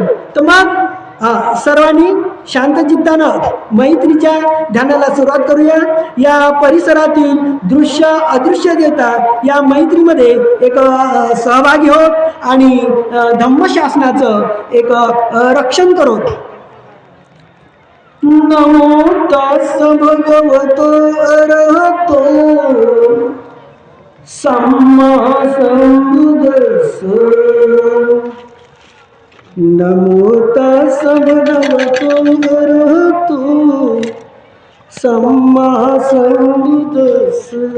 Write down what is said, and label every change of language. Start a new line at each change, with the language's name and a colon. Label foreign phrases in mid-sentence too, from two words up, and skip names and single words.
Marathi: तर मग सर्वांनी शांत चित्तानं मैत्रीच्या ध्यानाला सुरुवात करूया. या परिसरातील दृश्य अदृश्य देतात या मैत्रीमध्ये एक सहभागी होत आणि धम्मशासनाचं एक रक्षण करोत.
Pali: नमो तस् भगवतो अरहतो सम्मा सम्बुद्धस्स. नमो तस् भगवतो अरहतो सम्मा सम्बुद्धस्स.